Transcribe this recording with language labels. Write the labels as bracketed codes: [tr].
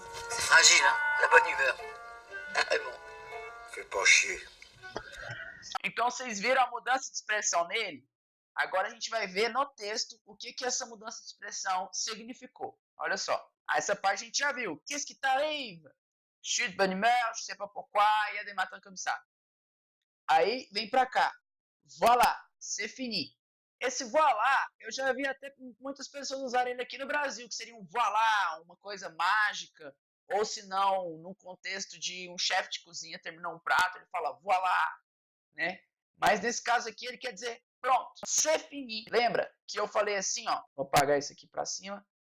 [fr] C'est fragile, hein, la bonne humeur. Ah bon. Fais pas chier. [pt] Então vocês viram a mudança de expressão nele? Agora a gente vai ver no texto o que essa mudança de expressão significou. Olha só. Essa parte a gente já viu. [fr] Qu'est-ce qui t'arrive? Je suis de bonne humeur, je sais pas pourquoi, il y a des matins comme ça. [pt] Aí vem pra cá. [fr] Voilà, c'est fini. [pt] Esse voilà, eu já vi até muitas pessoas usarem ele aqui no Brasil, que seria um voilà, uma coisa mágica, ou se não, num contexto de um chefe de cozinha terminou um prato, ele fala voilà, né? Mas nesse caso aqui ele quer dizer pronto, [fr] c'est fini. [pt] Lembra que eu falei assim, ó, vou apagar isso aqui pra cima.